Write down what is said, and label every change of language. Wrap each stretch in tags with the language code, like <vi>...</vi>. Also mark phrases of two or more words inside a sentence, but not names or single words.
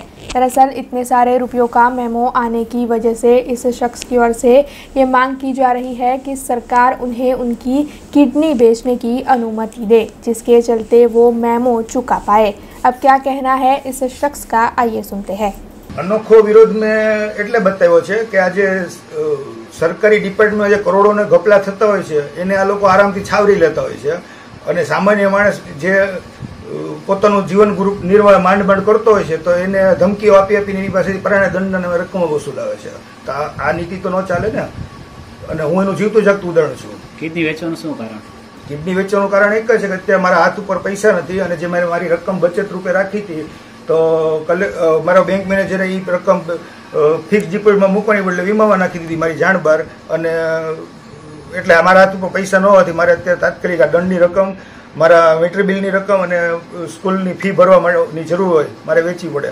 <hi>दरअसल इतने सारे रुपयों का मेमो आने की वजह से इस शख्स की ओर से ये मांग की जा रही है कि सरकार उन्हें उनकी किडनी बेचने की अनुमति दे, जिसके चलते वो मेमो चुका पाए. अब क्या कहना है इस शख्स का, आइए सुनते हैं.</hi> <gu>અનોખો વિરોધ માં એટલે બતાવ્યો છે કે આજ સરકારી ડિપાર્ટમેન્ટ જે કરોડો ઘપલા થતા હોય છે એને આ લોકો આરામથી છાવરી લેતા હોય છે અને સામાન્ય માણસ જે પોતાનું જીવન ગ્રુપ નિર્વાહ માંડ માંડ કરતો હોય છે તો એને ધમકીઓ આપી આપીને એની પાસેથી પરાણે દંડ અને રકમો વસૂલાવે છે. તો આ નીતિ તો ન ચાલે ને. અને હું એનું જીવતું જાગતું ઉદાહરણ છું. કિડની વેચવાનું શું કારણ? કિડની વેચવાનું કારણ એક જ છે કે અત્યારે મારા હાથ ઉપર પૈસા નથી અને જે મેં મારી રકમ બચત રૂપે રાખી હતી તો મારા</gu> <en>bank manager</en> <gu>એ રકમ</gu> <en>fix deposit</en> <gu>મૂકવાની બદલે વીમામાં નાખી દીધી મારી જાણ બહાર, અને એટલે મારા હાથ ઉપર પૈસા ન હોવાથી મારે અત્યારે તાત્કાલિક આ દંડની રકમ, મારા</gu> <en>meter bill</en> <gu>રકમ અને</gu> <en>school fee</en> <gu>ભરવા માટેની જરૂર હોય મારે વેચવી પડે.</gu>